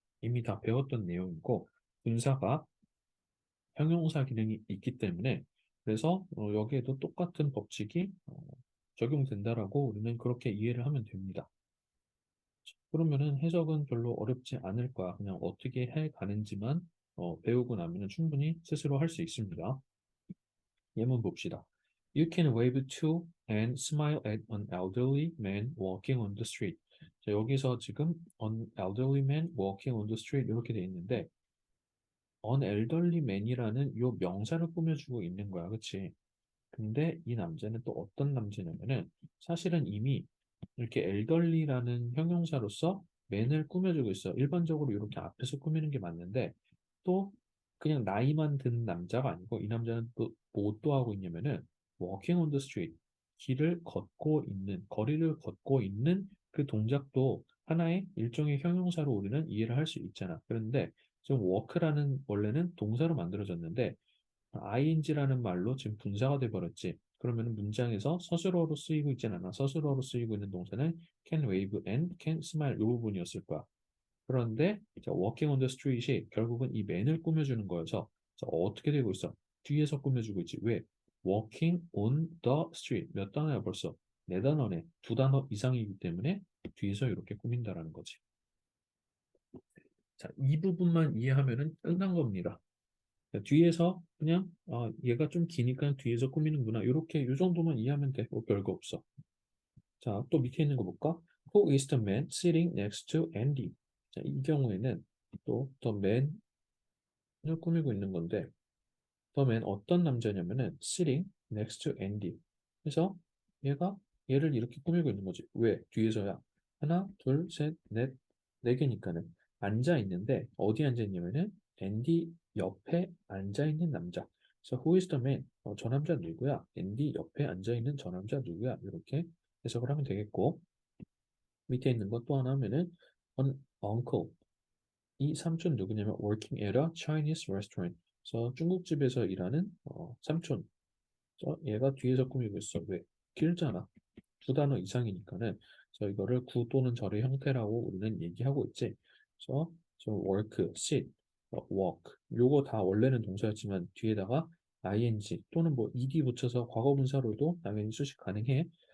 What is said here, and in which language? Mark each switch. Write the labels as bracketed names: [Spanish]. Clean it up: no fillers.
[Korean] 이미 다 배웠던 내용이고, 분사가 형용사 기능이 있기 때문에, 그래서 여기에도 똑같은 법칙이 적용된다라고 우리는 그렇게 이해를 하면 됩니다. 그러면은 해석은 별로 어렵지 않을 거야. 그냥 어떻게 해 가는지만 배우고 나면은 충분히 스스로 할 수 있습니다. 예문 봅시다. [English] You can wave to and smile at an elderly man walking on the street. [Korean] 자, 여기서 지금 [English] an elderly man walking on the street [Korean] 이렇게 돼 있는데 an elderly man이라는 요 명사를 꾸며주고 있는 거야. 그치? 근데 이 남자는 또 어떤 남자냐면은 사실은 이미 이렇게 elderly라는 형용사로서 man을 꾸며주고 있어. 일반적으로 이렇게 앞에서 꾸미는 게 맞는데 또 그냥 나이만 든 남자가 아니고 이 남자는 또 뭐 또 하고 있냐면은 [English] walking on the street [Korean] 길을 걷고 있는 거리를 걷고 있는 그 동작도 하나의 일종의 형용사로 우리는 이해를 할 수 있잖아. 그런데 지금 walk라는 원래는 동사로 만들어졌는데 ing라는 말로 지금 분사가 돼 버렸지. 그러면 문장에서 서술어로 쓰이고 있진 않아. 서술어로 쓰이고 있는 동사는 [English] can wave and can smile [Korean] 이 부분이었을 거야. 그런데 자, [English] walking on the street [Korean] 이 결국은 이 man을 꾸며주는 거여서 자, 어떻게 되고 있어? 뒤에서 꾸며주고 있지. 왜? [English] walking on the street [Korean] 몇 단어야 벌써? 네 단어네. 두 단어 이상이기 때문에 뒤에서 이렇게 꾸민다라는 거지. 자, 이 부분만 이해하면은 끝난 겁니다. 자, 뒤에서 그냥 얘가 좀 기니까 뒤에서 꾸미는구나. 이렇게 이 정도만 이해하면 돼. 뭐 별거 없어. 자, 또 밑에 있는 거 볼까? [English] Who is the man sitting next to Andy? [Korean] 자, 이 경우에는 또 the man을 꾸미고 있는 건데 the man 어떤 남자냐면은 [English] sitting next to Andy. [Korean] 그래서 얘가 얘를 이렇게 꾸미고 있는 거지. 왜? 뒤에서야. 하나, 둘, 셋, 넷, 네 개니까는 앉아 있는데 어디 앉아 있냐면은 앤디 옆에 앉아 있는 남자. 그래서 [English] who is the man? [Korean] 저 남자 누구야? 앤디 옆에 앉아 있는 저 남자 누구야? 이렇게 해석을 하면 되겠고 밑에 있는 것 또 하나 하면은 an uncle. 이 삼촌 누구냐면 [English] working at a Chinese restaurant. [Korean] 그래서 중국집에서 일하는 삼촌. 얘가 뒤에서 꾸미고 있어. 왜? 길잖아. 두 단어 이상이니까는 그래서 이거를 구 또는 절의 형태라고 우리는 얘기하고 있지. 그래서 저 work, sit, walk 요거 다 원래는 동사였지만 뒤에다가 ing 또는 뭐 ed 붙여서 과거분사로도 당연히 수식 가능해.